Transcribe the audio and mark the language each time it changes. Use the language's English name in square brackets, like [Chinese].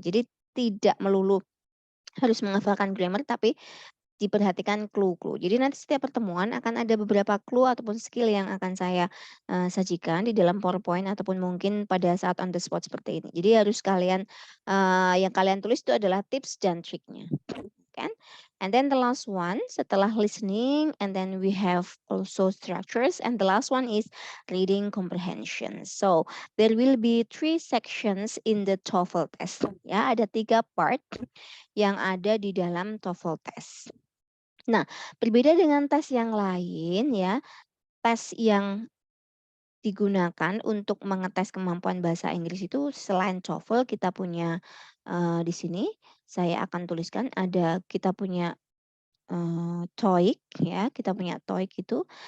[Indonesian] Jadi tidak melulu harus menghafalkan grammar, tapi diperhatikan clue-clue. Jadi nanti setiap pertemuan akan ada beberapa clue ataupun skill yang akan saya sajikan di dalam PowerPoint ataupun mungkin pada saat [English] on the spot [Indonesian] seperti ini. Jadi harus kalian yang kalian tulis itu adalah tips dan triknya. Kan? [English] And then the last one setelah listening and then we have also structures and the last one is reading comprehension. So there will be 3 sections in the TOEFL test. [Indonesian] Ya, ada 3 part yang ada di dalam TOEFL test. Nah, berbeda dengan tes yang lain ya, tes yang digunakan untuk mengetes kemampuan bahasa Inggris itu selain TOEFL kita punya di sini saya akan tuliskan ada kita punya TOEIC ya, kita punya TOEIC itu.